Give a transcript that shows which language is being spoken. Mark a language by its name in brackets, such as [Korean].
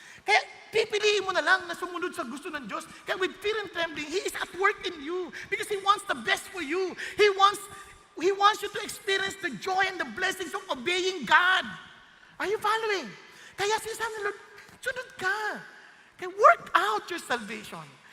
[Filipino] Kaya pipiliin mo na lang na sumunod sa gusto ng Diyos. [English] Kaya with fear and trembling, He is at work in you. Because He wants the best for you. He wants you to experience the joy and the blessings of obeying God. Are you following? [Filipino] Kaya sinasabi ng Lord, sunod ka. [English] Kaya work out your salvation.